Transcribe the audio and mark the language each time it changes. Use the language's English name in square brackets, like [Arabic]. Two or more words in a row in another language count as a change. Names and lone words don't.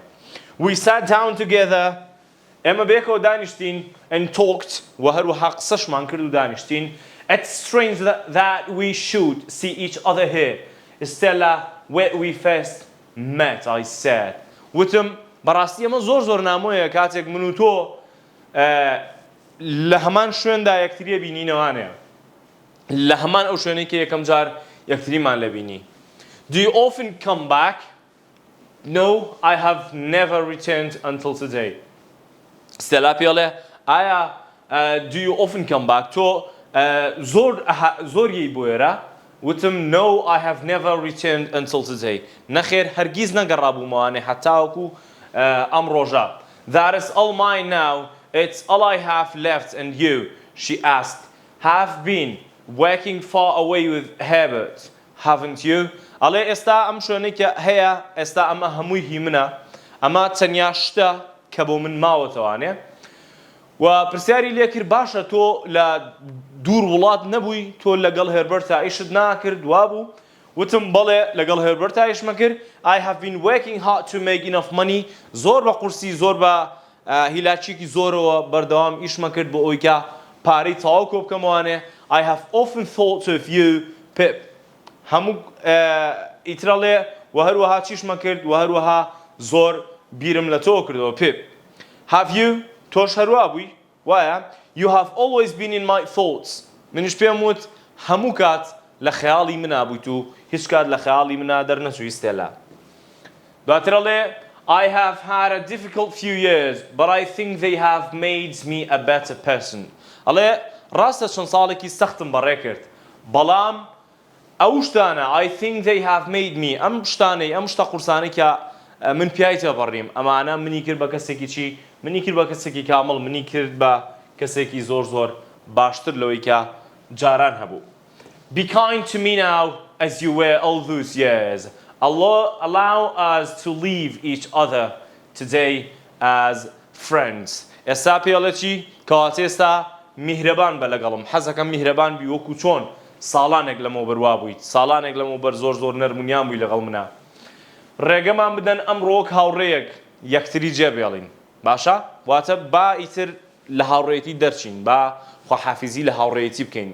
[English] We sat down together. [Central Kurdish] ئێمە بێکەوە دانیشتین [English] and talked [Central Kurdish] و هەروەها قسەشمان کرد و دانیشتین. [English] It's strange that we should see each other here. Stella, where we first met, I said. [Central Kurdish] وتم بەڕاستی ئەمە زۆر نامۆیە کاتێک من و تۆ لە هەمان شوێندا یەکتریە بینینەوانێ. لە هەمان ئەو شوێنەی کە یەکەم جار یەکتریمان لە بینی. [English] Do you often come back? No, I have never returned until today. Stella [Central Kurdish] پێڵێ ئایا [English] do you often come back؟ [Central Kurdish] تۆ زۆریەی بۆ ئێرە؟ [English] وتم no, I have never returned until today. [Central Kurdish] نەخێر هەرگیز نەگەڕابوومەوانێ هەتاوەکو ئەم ڕۆژە. [English] That is all mine now. It's all I have left. And you, she asked, have been working far away with Herbert, haven't you? [Central Kurdish] ئەڵێ ئێستا ئەم شوێنەی کە هەیە ئێستا ئەمە هەمووی هی منە. ئەمە تەنیا شتە کە بۆ من ماوەتەوانێ. و پرسیاری لێ کرد باشە تۆ لە دوور وڵات نەبووی، تۆ لەگەڵ هێربەرتا ئیشت ناکرد وابوو؟ وتم بەڵێ لەگەڵ هێربەرتا ئیشمە کرد. [English] I have been working hard to make enough money. [Central Kurdish] زۆر بە قورسی زۆر بە هیلاچێکی زۆرەوە بەردەوام ئیشمە کرد بۆ ئەوەی کە پارەی تەواو کۆ بکەمەوانێ. [English] I have often thought of you, Pip. [Central Kurdish] هەموو ئیترەڵێ و هەروەها چیشمە کرد و هەروەها زۆر بیرم لە تۆ کردەوە. [English] Pip. Have you? [Central Kurdish] تۆش هەروە بووی؟ وایە؟ [English] You have always been in my thoughts. [Central Kurdish] منیش پێم وت هەموو کات لە خەیاڵی منا بوویت و هیچ کات لە خەیاڵی منا دەرنەچووی ستێلا. [English] دواترەڵێ I have had a difficult few years, but I think they have made me a better person. [Central Kurdish] ئەڵێ ڕاستە چەند ساڵێکی سەختم بەڕێ کرد، بەڵام ئەو شتانە [English] I think they have made me [Central Kurdish] ئەم شتانەی ئەم شتە قورسانەی کە من پیای تێپەڕیم ئەمانە منی کرد بە کەسێکی چی؟ منی کرد بە کەسێکی کامڵ، منی کرد بە کەسێکی زۆر باشتر لەوەی کە جاران هەبوو. [English] Be kind to me now as you were all those years. Allow us to leave each other today as friends. [Central Kurdish] ئێستا پێڵێ چی؟ کەواتە ئێستا میهرەبان بە لەگەڵم، حەزەکەم میهرەبان بی وەکو چۆن ساڵانێک لەمەوە بەروا بوویت، ساڵانێک لەمەوە بەر زۆر نەرمونیان بووی لەگەڵ منە. ڕێگەمان بدەن ئەمڕۆ هاوڕێیەک یەکتری جێبێڵین. باشە؟ واتە با ئیتر لە هاوڕێیەتی دەرچین، با خواحافیزی لە هاوڕێیەتی بکەین.